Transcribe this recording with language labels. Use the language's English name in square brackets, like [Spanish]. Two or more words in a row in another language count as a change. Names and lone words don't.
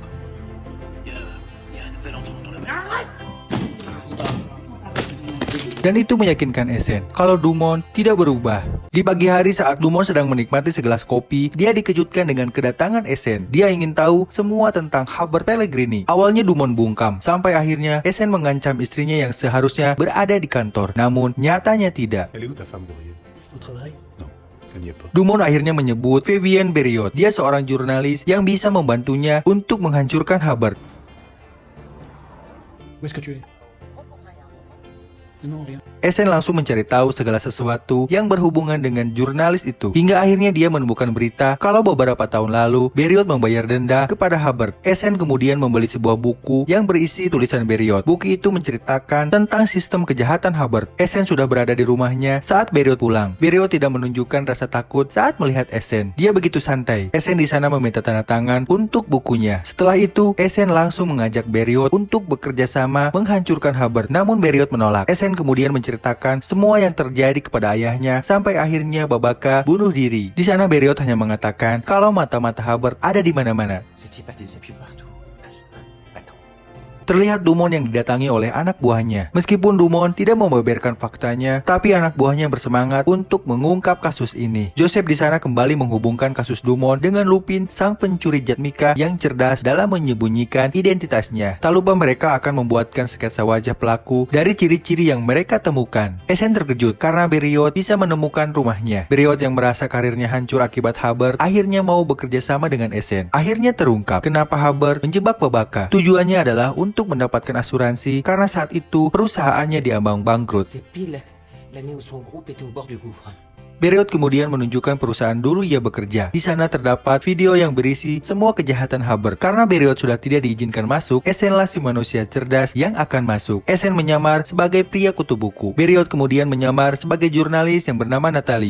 [Indonesian] Dan itu meyakinkan Essen kalau Dumont tidak berubah. Di pagi hari saat Dumont sedang menikmati segelas kopi, dia dikejutkan dengan kedatangan Essen. Dia ingin tahu semua tentang Haber Pellegrini. Awalnya Dumont bungkam, sampai akhirnya Essen mengancam istrinya yang seharusnya berada di kantor. Namun nyatanya tidak. [French] Elle est où ta femme, Gabriel? Au travail? Non, elle n'y est pas. [Indonesian] Dumont akhirnya menyebut Vivienne Beriot. Dia seorang jurnalis yang bisa membantunya untuk menghancurkan Haber. [French] Où est-ce que tu es? Non, rien. [Indonesian] Essen langsung mencari tahu segala sesuatu yang berhubungan dengan jurnalis itu. Hingga akhirnya dia menemukan berita kalau beberapa tahun lalu Beriot membayar denda kepada Haber. Essen kemudian membeli sebuah buku yang berisi tulisan Beriot. Buku itu menceritakan tentang sistem kejahatan Haber. Essen sudah berada di rumahnya saat Beriot pulang. Beriot tidak menunjukkan rasa takut saat melihat Essen. Dia begitu santai. Essen di sana meminta tanda tangan untuk bukunya. Setelah itu, Essen langsung mengajak Beriot untuk bekerja sama menghancurkan Haber. Namun Beriot menolak. Essen Esen kemudian menceritakan semua yang terjadi kepada ayahnya sampai akhirnya Babaka bunuh diri. Di sana Beriot hanya mengatakan kalau mata-mata Hubbard ada di mana-mana. [French] Ce type a des appuis partout. Attends. [Indonesian] Terlihat Dumont yang didatangi oleh anak buahnya. Meskipun Dumont tidak membeberkan faktanya, tapi anak buahnya bersemangat untuk mengungkap kasus ini. Joseph di sana kembali menghubungkan kasus Dumont dengan Lupin, sang pencuri jet Mika yang cerdas dalam menyembunyikan identitasnya. Tak lupa mereka akan membuatkan sketsa wajah pelaku dari ciri-ciri yang mereka temukan. Esen terkejut karena Beriot bisa menemukan rumahnya. Beriot yang merasa karirnya hancur akibat Hubbard akhirnya mau bekerja sama dengan Esen. Akhirnya terungkap kenapa Hubbard menjebak Babaka. Tujuannya adalah untuk mendapatkan asuransi karena saat itu perusahaannya diambang bangkrut. [French] C'est pile l'année où son groupe était au bord du gouffre. [Indonesian] Beriot kemudian menunjukkan perusahaan dulu ia bekerja. Di sana terdapat video yang berisi semua kejahatan Hubbard. Karena Beriot sudah tidak diizinkan masuk, Esenlah si manusia cerdas yang akan masuk. Esen menyamar sebagai pria kutu buku. Beriot kemudian menyamar sebagai jurnalis yang bernama Natalie.